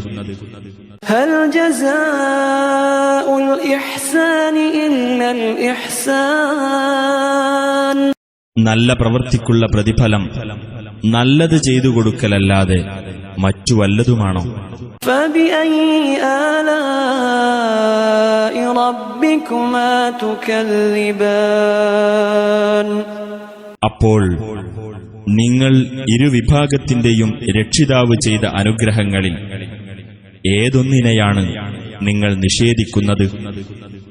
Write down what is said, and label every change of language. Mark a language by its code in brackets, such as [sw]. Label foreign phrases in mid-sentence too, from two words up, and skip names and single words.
[ar] هل جزاء الإحسان إلا الإحسان. [ml] നല്ല പ്രവൃത്തിക്കുള്ള പ്രതിഫലം നല്ലത് ചെയ്തു കൊടുക്കലല്ലാതെ മറ്റു വല്ലതുമാണോ? [ar] فبأي آلاء ربكما تكذبان. [ml] അപ്പോൾ നിങ്ങൾ ഇരുവിഭാഗത്തിന്റെയും രക്ഷിതാവ് ചെയ്ത അനുഗ്രഹങ്ങളിൽ ഏതൊന്നിനെയാണ് നിങ്ങൾ നിഷേധിക്കുന്നത്?